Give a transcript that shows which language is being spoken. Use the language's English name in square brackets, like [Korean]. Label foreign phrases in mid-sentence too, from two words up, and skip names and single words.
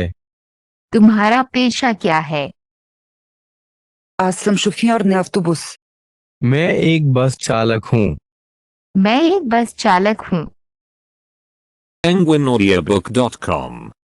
[Hindi] तुम्हारा पेशा क्या है? [Bulgarian] Аз съм шофьор на автобус. [Hindi] मैं एक बस चालक हूँ। मैं एक बस चालक हूँ। penguinaudiobook.com